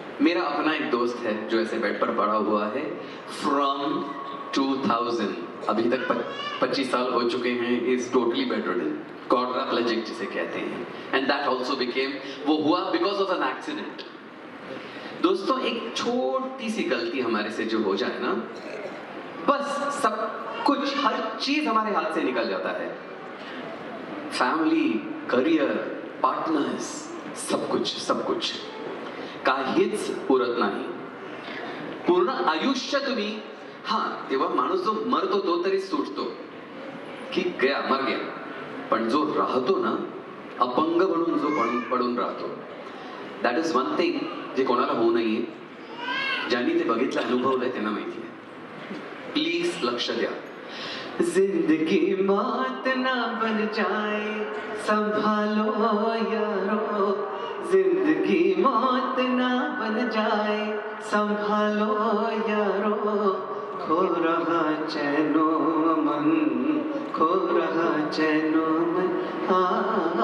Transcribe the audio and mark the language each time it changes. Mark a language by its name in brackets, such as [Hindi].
[Hindi] मेरा अपना एक दोस्त है जो ऐसे बेड पर पड़ा हुआ है फ्रॉम 2000, अभी तक 25 साल हो चुके हैं, [English] is totally bedridden, [Hindi] क्वाड्राप्लेजिक जिसे कहते हैं, [English] and that also became, [Hindi] वो हुआ बिकॉज ऑफ एन एक्सीडेंट। दोस्तों, एक छोटी सी गलती हमारे से जो हो जाए ना, बस सब कुछ, हर चीज हमारे हाथ से निकल जाता है. [Marathi] फॅमिली, करिअर, पार्टनर्स, सब कुछ काहीच उरत नाही. पूर्ण आयुष्य तुम्ही, हा तेव्हा माणूस जो मरतो तो तरी सुटतो की [Hindi] गया मर गया, [Marathi] पण जो राहतो ना, अपंग म्हणून जो पडून राहतो, [English] that is one thing [Marathi] जे कोणाला होऊ नाहीये. ज्यांनी ते बघितलं, अनुभवलंय त्यांना माहिती आहे. प्लीज लक्ष द्या. [Hindi] जिंदगी मौत ना बन जाए, संभालो यारो. जिंदगी मौत ना बन जाए, संभालो यारो. खो रहा चैनो मन, खो रहा चैनो मन.